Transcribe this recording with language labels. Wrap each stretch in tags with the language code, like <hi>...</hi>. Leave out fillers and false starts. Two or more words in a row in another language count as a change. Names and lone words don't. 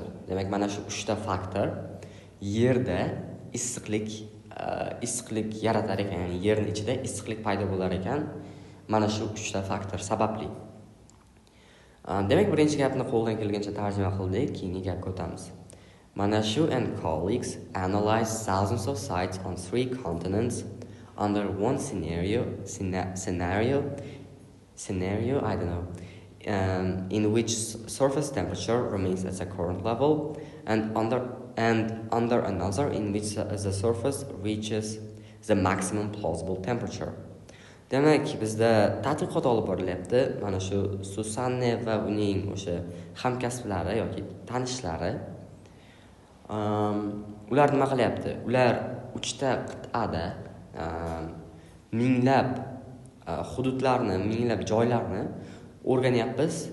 <uz>Demak, mana shu 3 ta faktor yerda issiqlik yaratar ekan, ya'ni yerning ichida issiqlik paydo bo'lar ekan. Mana shu 3 ta faktor sababli. Demak, birinchi gapni qo'ldan kelgancha tarjima qildik, keyingi gapga o'tamiz.</uz> <en>Manashu and colleagues analyzed thousands of sites on 3 continents under one scenario, I don't know, in which surface temperature remains at the current level, and under another in which the surface reaches the maximum plausible temperature.</en> <uz>Demak, bizda tadqiqot olib borilyapti. Mana shu Susanne va uning o'sha hamkasblari yoki tanishlari ular nima qilyapti? Ular 3 ta qit'ada minglab hududlarni, minglab joylarni o'rganyapmiz.</uz>